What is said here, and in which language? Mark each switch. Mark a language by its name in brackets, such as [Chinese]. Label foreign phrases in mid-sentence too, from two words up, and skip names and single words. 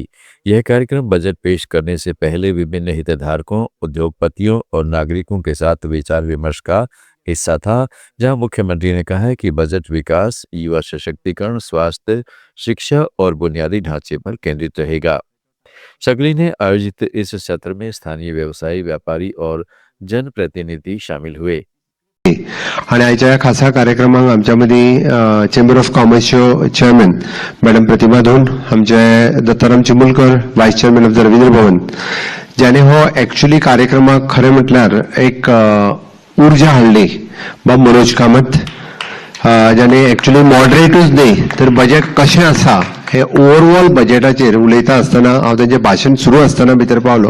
[Hindi] यह कार्यक्रम बजट पेश करने से पहले विभिन्न हितधारकों, उद्योगपतियों और नागरिकों के साथ विचार विमर्श का हिस्सा था, जहां मुख्यमंत्री ने कहा है कि बजट विकास, युवा सशक्तिकरण, स्वास्थ्य, शिक्षा और बुनियादी ढांचे पर केंद्रित रहेगा। सकली ने आयोजित इस सत्र में स्थानीय व्यवसायी, व्यापारी और जनप्रतिनिधि शामिल हुए। [Konkani] आणि आयच्या ह्या खासा कार्यक्रमाक आमच्या मदीं चेंबर ऑफ कॉमर्सच्यो [English] chairman madam [Konkani] प्रतिभा धोंड, आमचे दत्ताराम चिमुलकर [English] vice chairman of the [Konkani] रवींद्र भवन, ज्याने हो एक्चुअली कार्यक्रमाक खरें म्हटल्यार एक उर्जा हाडली, बाब मनोज कामत, ज्याने एक्चुअली मॉडरेटूच न्ही तर बजेट कशें आसा हे ओवरऑल बजेटाचेर उलयता आसतना हांव तेंचें भाशण सुरू आसतना भितर पावलो.